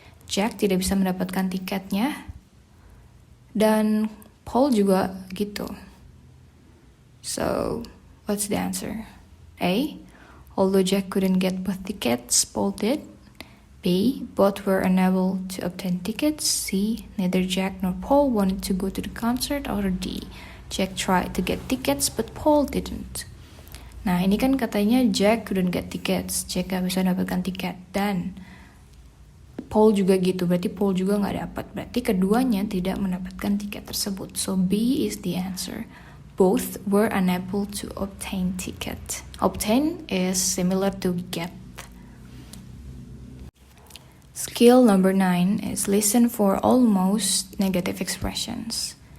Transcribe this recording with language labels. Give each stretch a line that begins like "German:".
Indonesian: Jack tidak bisa mendapatkan tiketnya dan Paul juga gitu.
English: So, what's the answer? A, although Jack couldn't get both tickets, Paul did. B, both were unable to obtain tickets. C, neither Jack nor Paul wanted to go to the concert. Or D, Jack tried to get tickets but Paul didn't.
Indonesian: Nah, ini kan katanya Jack
English: couldn't get tickets.
Indonesian: Jack gak bisa dapatkan tiket. Dan Paul juga gitu. Berarti Paul juga gak dapat. Berarti keduanya tidak mendapatkan tiket tersebut.
English: So B is the answer. Both were unable to obtain ticket. Obtain is similar to get. Skill number 9 is listen for almost negative expressions.